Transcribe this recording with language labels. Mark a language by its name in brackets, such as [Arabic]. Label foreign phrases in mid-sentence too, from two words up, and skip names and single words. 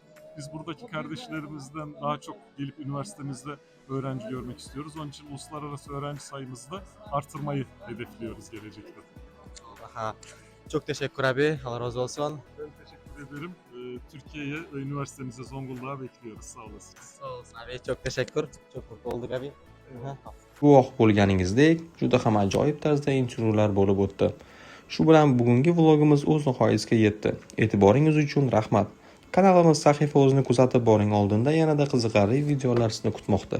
[Turkish] Biz buradaki kardeşlerimizden daha çok gelip üniversitemizde öğrenci görmek istiyoruz. Onun için uluslararası öğrenci sayımızı da artırmayı hedefliyoruz gelecekte. Aha. Çok teşekkür abi. Allah razı olsun. Ben teşekkür ederim. Türkiye'ye ve üniversitemize Zonguldak'a bekliyoruz. Sağ olasınız. Sağ olsun abi. Çok teşekkür. Çok mutlu olduk abi. [Uzbek] Guvoh bo'lganingizdek, juda ham ajoyib tarzda intervyular bo'lib o'tdi. Shu bilan bugungi vlogimiz o'z nihoyasiga yetdi. E'tiboringiz uchun rahmat. Kanalimiz sahifa o'zini kuzatib boring, oldinda yanada qiziqarli videolar sizni kutmoqda.